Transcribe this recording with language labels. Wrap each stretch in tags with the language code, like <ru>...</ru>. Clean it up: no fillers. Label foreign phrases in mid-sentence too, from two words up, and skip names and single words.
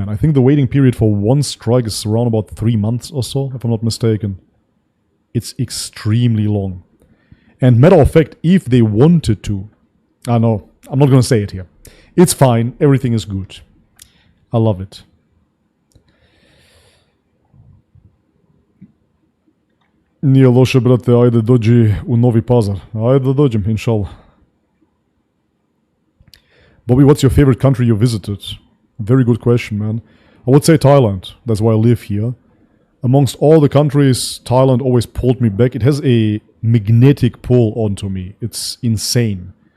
<en>I think the waiting period for one strike is around about 3 months or so, if I'm not mistaken. It's extremely long. And matter of fact, if they wanted to... no, I'm not going to say it here. It's fine. Everything is good. I love it.</en> <sr>Nije loše, brate. Ajde, dođi u Novi Pazar. Ajde da dođem, inshallah.</sr> <en>Bobby, what's your favorite country you visited? Very good question, man. I would say Thailand. That's why I live here. Amongst all the countries, Thailand always pulled me back. It has a magnetic pull onto me. It's insane.</en>